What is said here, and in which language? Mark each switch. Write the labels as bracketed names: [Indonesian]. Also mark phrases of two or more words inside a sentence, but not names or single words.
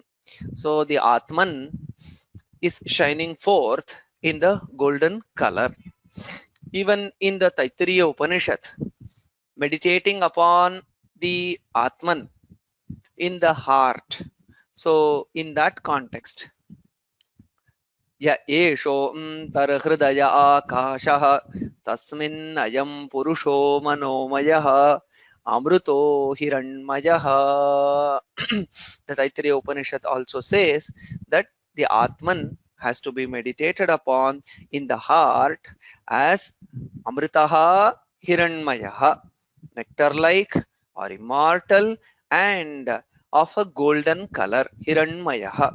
[English] So the Atman is shining forth in the golden color. Even in the Taittiriya Upanishad, meditating upon the Atman in the heart. So in that context, [Sanskrit] य एषो तर्हृदय आकाशः तस्मिन् अयम् पुरुषो मनोमयः अमृतो हिरण्मयः. [English] The Taittiriya Upanishad also says that the Atman has to be meditated upon in the heart as [Sanskrit] अमृतः हिरण्मयः, [English] nectar-like or immortal and of a golden color, hiranmayah.